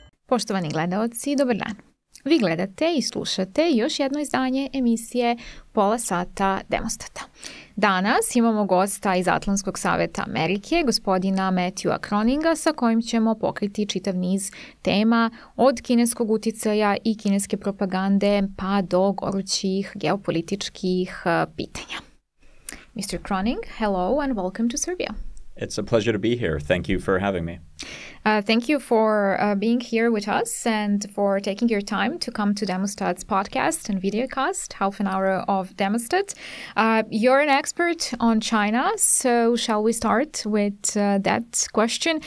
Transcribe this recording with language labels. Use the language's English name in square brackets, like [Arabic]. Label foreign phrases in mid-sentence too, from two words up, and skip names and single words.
[Serbian] Poštovani gledaoci, dobar dan. Vi gledate i slušate još jedno izdanje emisije Pola sata Demostata. Danas imamo gosta iz Atlantskog saveta Amerike, gospodina Metjua Kroniga, sa kojim ćemo pokriti čitav niz tema od kineskog uticaja i kineske propagande pa do gorućih geopolitičkih pitanja. [English] Mr. Kronig, hello and welcome to Serbia. It's a pleasure to be here. Thank you for having me. Thank you for being here with us and for taking your time to come to Demostat's podcast and videocast, half an hour of Demostat. You're an expert on China, so shall we start with that question?